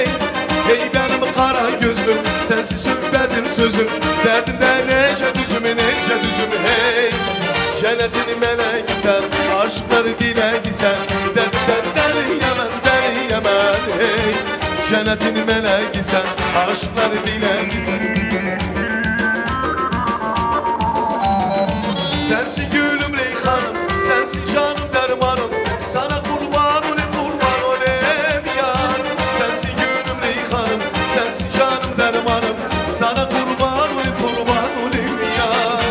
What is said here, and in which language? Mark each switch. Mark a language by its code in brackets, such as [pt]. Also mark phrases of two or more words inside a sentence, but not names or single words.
[az] Hey benim qara gözüm, sensiz söhbətim sözüm, dərdimdən neçə düzüm, hey. Cənnətin mələkisən, aşıqları diləkisən, dərdimdən dəliyəm, [tr] cennetin meleği sen, aşklar dileği sen. Sensin gülüm reyhanım, sensin canım dermanım, sana kurban olayım yar. Sensin gülüm reyhanım, sensin canım dermanım, sana kurban olayım yar.